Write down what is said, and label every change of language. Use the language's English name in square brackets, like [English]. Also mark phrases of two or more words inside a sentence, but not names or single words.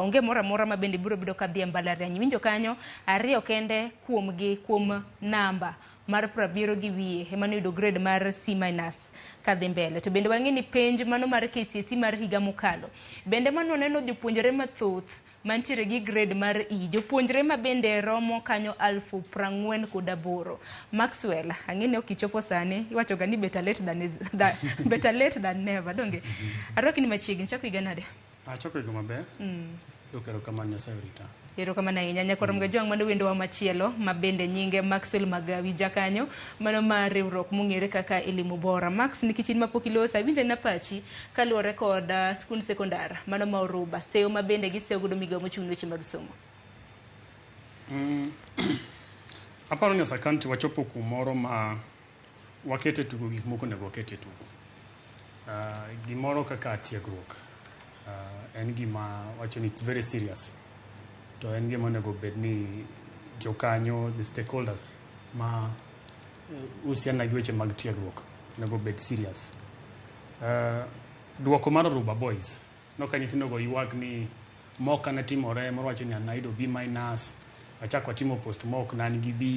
[Luo (Kenya and Tanzania)] Onge moro amora mabende biro bedo kadhi e mbalariany. Winjo kanyo 2 kende kuom namba mar 70 gi wiye ema noyudo grade mar C- kadhi mbele. To bende wang'e ni penj mano mar KCSE mar higa mokalo bende mano neno jopuonjre mathoth mantiere gi grade mar E. Jopuonjre ma bende romo kanyo 48,000. Maxwell, ang'e ni ok ichopo sani, iwacho ga ni [English] better late than never, [Luo (Kenya and Tanzania)] donge? Aroki ni machiegni, chako higa nade? Chako higa maber. Kero kamano Nyasaye orita. Erokamano ahinya. Nyakwarom ga jwang' mano wendowa machielo ma bende nyinge Maxwell Magawi jakanyo mano mar riwruok mong'ere kaka Elimu Bora. Max, nikech in mapok ilosa, winje na pachi kaluwore kod skund sekondar mano ma Oruba, seyo ma bende giseyo godo migawo mochung' weche mag somo. Aparo ni Kaunti wachopo kumoro ma wakete tugo gik moko nego wakete tugo. Gimoro kaka tiegruok en gima wacho ni [English] it's very serious. [Luo (Kenya and Tanzania)] To en gima onego bed ni jokanyo, [English] the stakeholders [Luo (Kenya and Tanzania)] ma usiana gi weche mag tiegruok onego bed serious. Duoko mar Oruba boys noka nyithindo go ywak ni moka ne timore, moro wacho ni anayudo B-, achako timo [English] post mock [Luo (Kenya and Tanzania)] nan gi B.